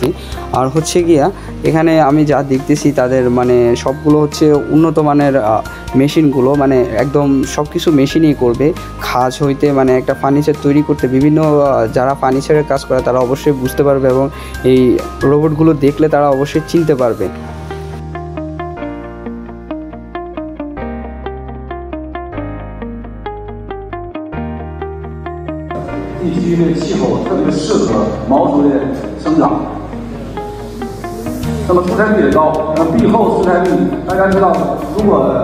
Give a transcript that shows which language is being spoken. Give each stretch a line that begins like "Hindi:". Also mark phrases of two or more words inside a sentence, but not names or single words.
Bangla: আর হচ্ছে গিয়া এখানে আমি যা দেখতেছি তাদের মানে সবগুলো হচ্ছে উন্নত মানের মেশিনগুলো, মানে একদম সব কিছু মেশিনই করবে। খাজ হইতে মানে একটা ফার্নিচার তৈরি করতে বিভিন্ন যারা ফার্নিচারের কাজ করে তারা অবশ্যই বুঝতে পারবে এবং এই রোবটগুলো দেখলে তারা অবশ্যই চিনতে পারবে।
Chinese: 地区这个气候特别适合毛竹的生长，那么出产率也高。那么壁厚出产率，大家知道，如果